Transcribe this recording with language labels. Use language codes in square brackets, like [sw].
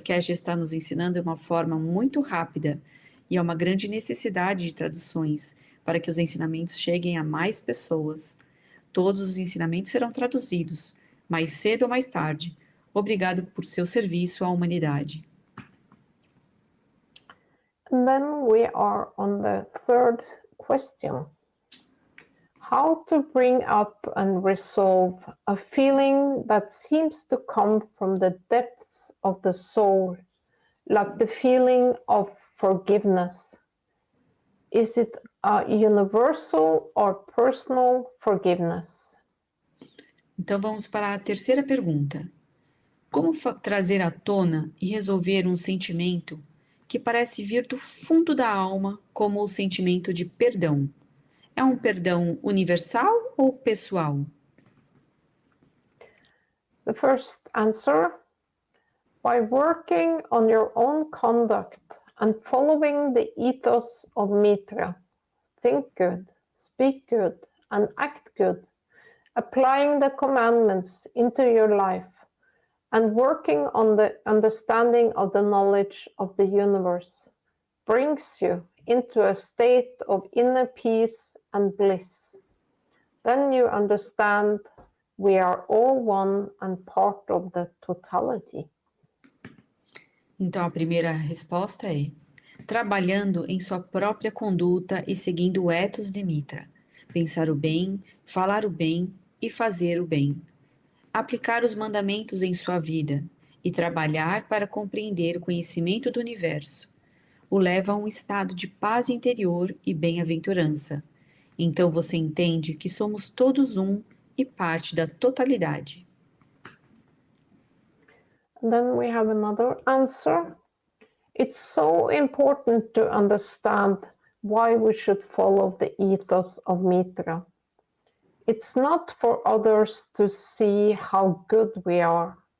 [pt] Keshe está nos ensinando de uma forma muito rápida, e há uma grande necessidade de traduções para que os ensinamentos cheguem a mais pessoas. Todos os ensinamentos serão traduzidos, mais cedo ou mais tarde. Obrigado por seu serviço à humanidade. [en] And then we are on the third question. How to bring up and resolve a feeling that seems to come from the depths of the soul, like the feeling of forgiveness. Is it a universal or personal forgiveness? [pt] Então vamos para a terceira pergunta. Como trazer à tona e resolver um sentimento que parece vir do fundo da alma como o sentimento de perdão. É um perdão universal ou pessoal? [en] The first answer, by working on your own conduct and following the ethos of Mitra, think good, speak good, and act good, applying the commandments into your life, and working on the understanding of the knowledge of the universe, brings you into a state of inner peace and bliss. Then you understand we are all one and part of the totality. [pt] Então a primeira resposta é: trabalhando em sua própria conduta e seguindo o ethos de Mitra, pensar o bem, falar o bem e fazer o bem. Aplicar os mandamentos em sua vida e trabalhar para compreender o conhecimento do universo o leva a um estado de paz interior e bem-aventurança. Então você entende que somos todos um e parte da totalidade. [en] And then we have another answer. It's so important to understand why we should follow the ethos of Mitra. It's not for others to see how good we are.